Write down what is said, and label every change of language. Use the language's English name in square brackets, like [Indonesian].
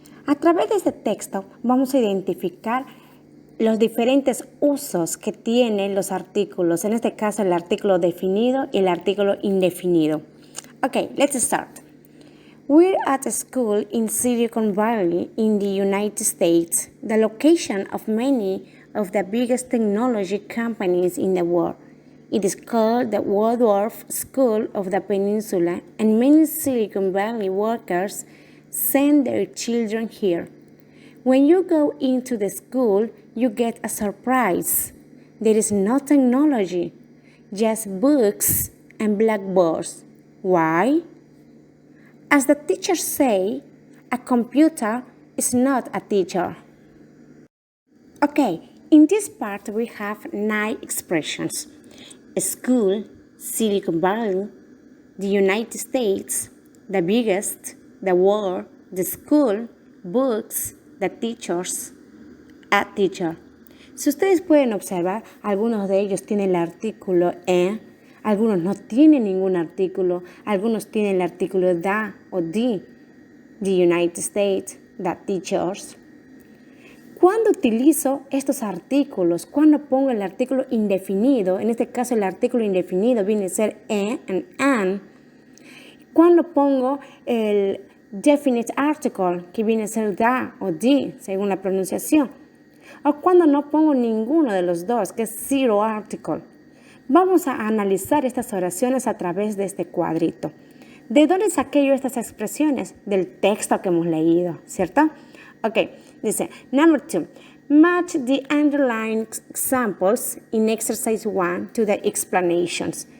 [Spanish] A través de este texto vamos a identificar los diferentes usos que tienen los artículos, en este caso el artículo definido y el artículo indefinido. [English] Okay, let's start. We're at a school in Silicon Valley in the United States, the location of many of the biggest technology companies in the world. It is called the Waldorf School of the Peninsula, and many Silicon Valley workers send their children here. When you go into the school, you get a surprise. There is no technology, just books and blackboards. Why? As the teachers say, a computer is not a teacher. Okay, in this part we have 9 expressions. School, Silicon Valley, the United States, the biggest, the world, the school, books, the teachers, a teacher. [Spanish] Si ustedes pueden observar, algunos de ellos tienen el artículo algunos no tienen ningún artículo, algunos tienen el artículo the o [English] the United States, the teachers. [Spanish] ¿Cuándo utilizo estos artículos? ¿Cuándo pongo el artículo indefinido? En este caso el artículo indefinido viene a ser and an. ¿Cuándo pongo el definite article, que viene a ser the o the, según la pronunciación? O cuando no pongo ninguno de los dos, que es zero article. Vamos a analizar estas oraciones a través de este cuadrito. ¿De dónde saqué yo estas expresiones? Del texto que hemos leído, ¿cierto? [English] Ok, [Spanish] dice, [English] number 2. Match the underlined examples in exercise 1 to the explanations.